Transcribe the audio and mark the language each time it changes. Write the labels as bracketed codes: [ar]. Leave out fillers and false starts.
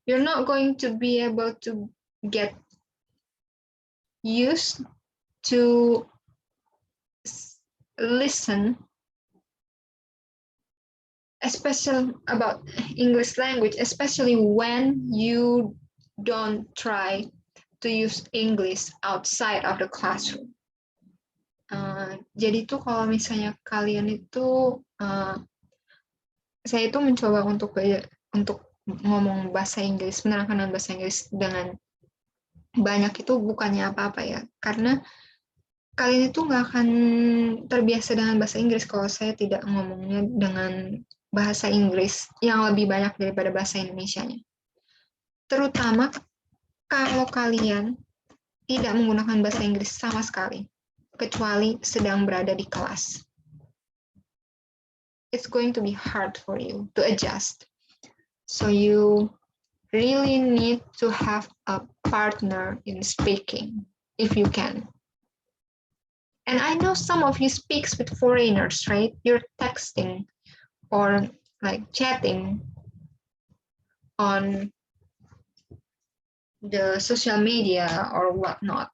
[en] You're not going to be able to get used to listen, especially about English language, especially when you don't try to use English outside of the classroom. [id] Jadi tuh kalau misalnya kalian itu, saya itu mencoba untuk ngomong bahasa Inggris, menerangkan bahasa Inggris dengan banyak itu bukannya apa-apa ya, karena kalian itu nggak akan terbiasa dengan bahasa Inggris kalau saya tidak ngomongnya dengan bahasa Inggris yang lebih banyak daripada bahasa Indonesianya. Terutama kalau kalian tidak menggunakan bahasa Inggris sama sekali, kecuali sedang berada di kelas. [en] It's going to be hard for you to adjust. So you really need to have a partner in speaking, if you can. And I know some of you speaks with foreigners, right? You're texting or like chatting on the social media or whatnot.